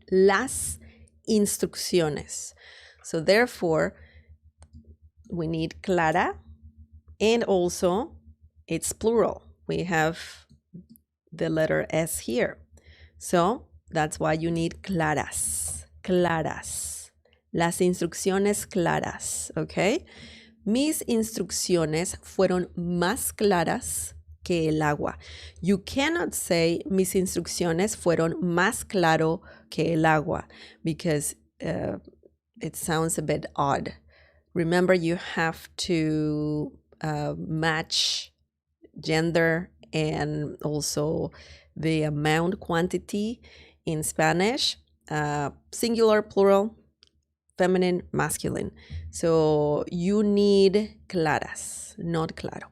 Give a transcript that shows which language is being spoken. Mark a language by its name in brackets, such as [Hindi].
[Spanish] Las instrucciones. [English] So therefore, we need clara, and also it's plural. We have the letter S here. So that's why you need claras. [Spanish] Claras. Las instrucciones claras, okay? Mis instrucciones fueron más claras que el agua. [English] You cannot say [Spanish] mis instrucciones fueron más claro que el agua [English] because it sounds a bit odd. Remember, you have to match gender and also the amount, quantity in Spanish, singular, plural, feminine, masculine. So you need claras, not claro.